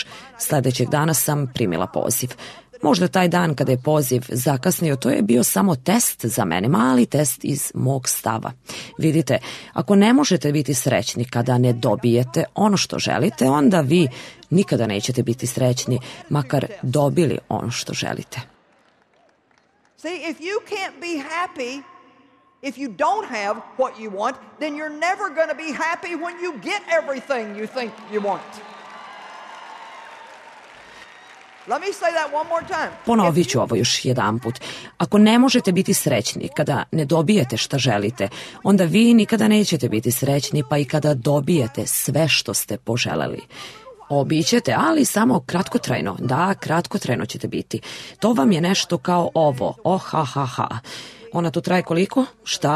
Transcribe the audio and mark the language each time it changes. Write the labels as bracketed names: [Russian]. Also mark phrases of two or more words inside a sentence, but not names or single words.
[Serbian] Sledećeg dana sam primila poziv. Možda taj dan kada je poziv zakasnio, to je bio samo test za mene, mali test iz mog stava. Vidite, ako ne možete biti srećni kada ne dobijete ono što želite, onda vi nikada nećete biti srećni, makar dobili ono što želite. [English] See, if you can't be happy if you don't have what you want, then you're never going to be happy when you get everything you think you want. Let me say that one more time. [Serbian] Ponovit ću ovo još jedanput. Ako ne možete biti srećni kada ne dobijete šta želite, onda vi nikada nećete biti srećni pa i kada dobijete sve što ste poželeli. Obićete, ali samo kratkotrajno. Da, kratkotrajno ćete biti. To vam je nešto kao ovo. Ha. Ona tu traje koliko? Šta?